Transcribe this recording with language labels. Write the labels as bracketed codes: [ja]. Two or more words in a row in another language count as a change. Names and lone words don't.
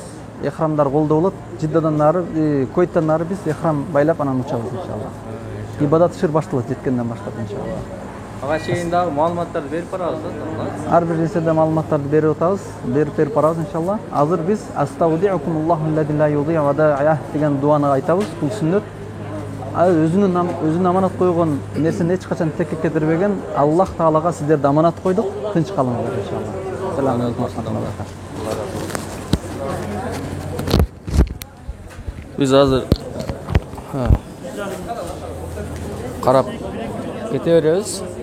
[ky] Эхрамдар колдо болот. Жиддадан нары, Кувейттен нары биз эхрам байлап анан учабыз иншалла. Ибадат ишер башталат жеткенден баштап иншалла. Ага чейин дагы маалыматтарды берип барабыз да. Ар бир нерседе маалыматтарды берип атабыз, берип барабыз иншалла. Азыр биз [ar] أستودعكم الله الذي لا تضيع ودائعه [ky] деген дуаны айтабыз. Бул сүннөт. Өзүнүн аманат койгон нерсени эч качан текке кетирбеген Аллах Таалага сиздерди аманат койдук. Тынч калыңыздар иншалла. [ar] سلام عليكم. [ky] Биз азыр карап кете беребиз.